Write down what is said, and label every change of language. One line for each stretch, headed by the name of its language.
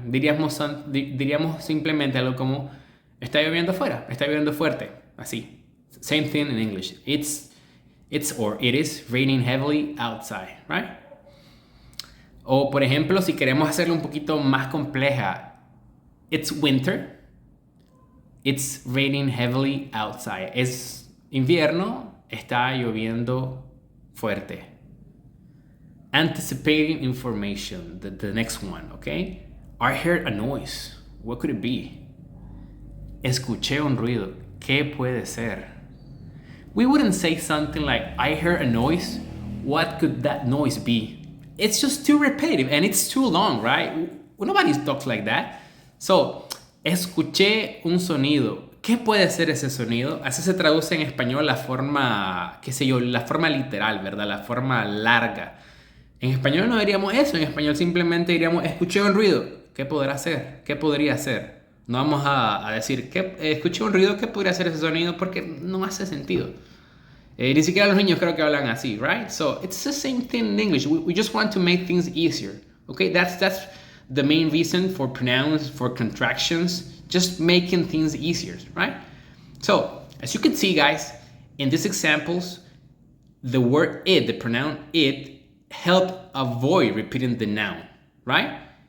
Spanish: Diríamos simplemente algo como, está lloviendo afuera, está lloviendo fuerte, así.
English: Same thing in English. It is raining heavily outside, right?
Spanish: O por ejemplo, si queremos hacerlo un poquito más compleja,
English: it's winter, it's raining heavily outside.
Spanish: Es invierno, está lloviendo fuerte.
English: Anticipating information, the next one, okay? I heard a noise. What could it be?
Spanish: Escuché un ruido. ¿Qué puede ser?
English: We wouldn't say something like, I heard a noise. What could that noise be? It's just too repetitive and it's too long, right? Nobody talks like that. So,
Spanish: escuché un sonido. ¿Qué puede ser ese sonido? Así se traduce en español la forma, qué sé yo, la forma literal, ¿verdad? La forma larga. En español no diríamos eso. En español simplemente diríamos, escuché un ruido. ¿Qué podrá ser? ¿Qué podría ser? No vamos a decir, escuché un ruido, ¿qué podría ser ese sonido? Porque no hace sentido. Ni siquiera los niños creo que hablan así, right?
English: So it's the same thing in English. We just want to make things easier. Okay, that's the main reason for pronouns, for contractions, just making things easier, right? So as you can see, guys, in these examples, the word it, the pronoun it, help avoid repeating the noun, right?